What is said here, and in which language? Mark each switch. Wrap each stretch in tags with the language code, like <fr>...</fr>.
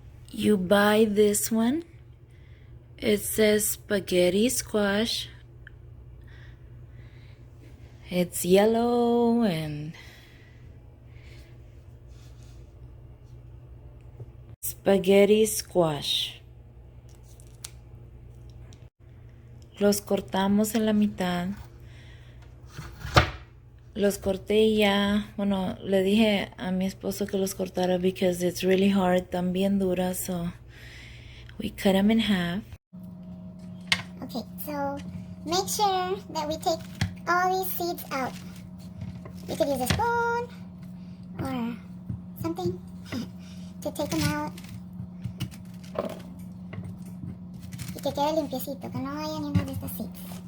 <en>You buy this one. It says spaghetti squash. It's yellow and spaghetti squash.</en> <es>Los cortamos en la mitad. Los corté ya. Bueno, le dije a mi esposo que los cortara</es> <en>because it's really hard.</en> <es>Están bien duras,</es> <en>so we cut them in half. Okay, so make sure that we take all these seeds out. You could use a spoon or something to take them out.</en> <es>Y que quede limpiecito, que no haya ni una de estas seeds.</es>